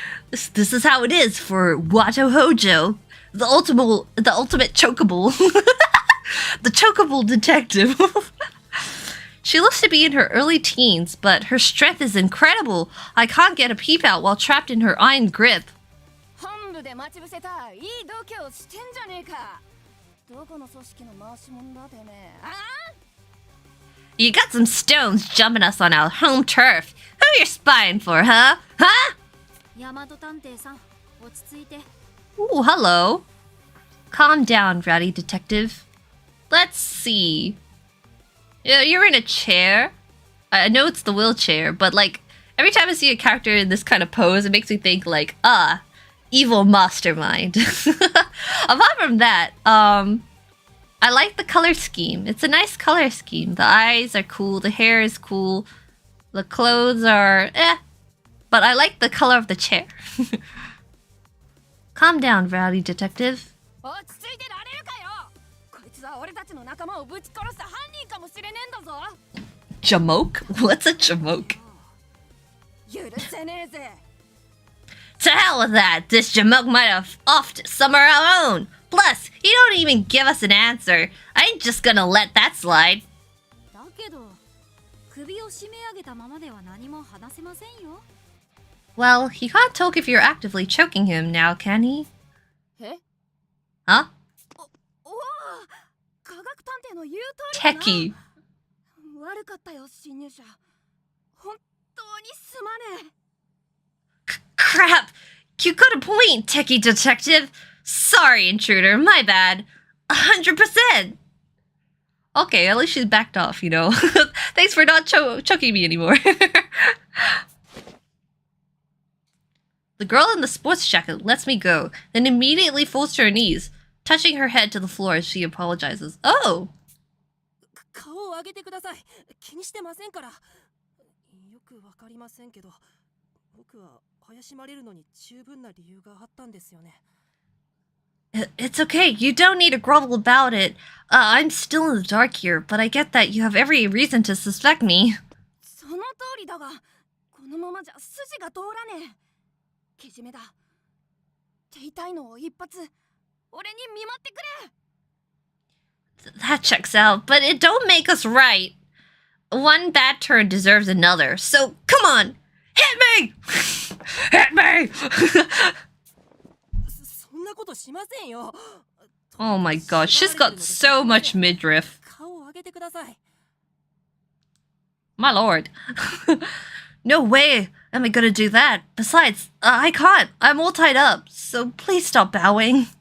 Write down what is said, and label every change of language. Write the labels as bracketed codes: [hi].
[en] This is how it is for Wato Hojo, the ultimate chokeable. The chokeable detective. She looks to be in her early teens, but her strength is incredible. I can't get a peep out while trapped in her iron grip. [ja] 本部で待ち伏せたいい度胸してんじゃねえか。どこの組織の回し者だてめえ。ああ [en] You got some stones jumping us on our home turf. Who you spying for, huh? Huh? [ja] 大和探偵さん、落ち着いて。 [en] Ooh, hello. Calm down, rowdy detective. Let's see. You're in a chair. I know it's the wheelchair, but like every time I see a character in this kind of pose, it makes me think like, evil mastermind. Apart from that, I like the color scheme. It's a nice color scheme. The eyes are cool, the hair is cool, the clothes are but I like the color of the chair. Calm down, rowdy detective. [ja] 落ち着いてられるかよ。こいつは俺たちの仲間をぶち殺した犯人かもしれねえんだぞ。 [en] Jamoke? What's a jamoke? [ja] 許せねえぜ。 [en] To hell with that! This jamoke might have offed some of our own! Plus, he don't even give us an answer. I ain't just gonna let that slide. [ja] だけど、首を締め上げたままでは何も話せませんよ。 [en] Well, he can't talk if you're actively choking him now, can he? え Huh? [ja] おお、科学探偵の言う通りだな。 [en] Techie. [ja] 悪かったよ、侵入者。本当にすまねえ。 [en] Crap! You got a point, techie detective. Sorry, intruder. My bad. 100%. Okay, at least she's backed off, you know. Thanks for not choking me anymore. The girl in the sports jacket lets me go, then immediately falls to her knees, touching her head to the floor as she apologizes. Oh! [ja] 顔を上げてください。気にしてませんから。よくわかりませんけど、僕は怪しまれるのに十分な理由があったんですよね。 [en] It's okay. You don't need to grovel about it. I'm still in the dark here, but I get that you have every reason to suspect me. [ja] その通りだが、このままじゃ筋が通らねえ。けじめだ。手痛いのを一発、俺に見舞ってくれ。 [en] That checks out, but it don't make us right. One bad turn deserves another, so come on! Hit me! Hit me! [ja] そんなことしませんよ。 [en] Oh my god, she's got so much midriff. [ja] 顔を上げてください。 [en] My lord. No way am I gonna do that. Besides, I can't. I'm all tied up, so please stop bowing.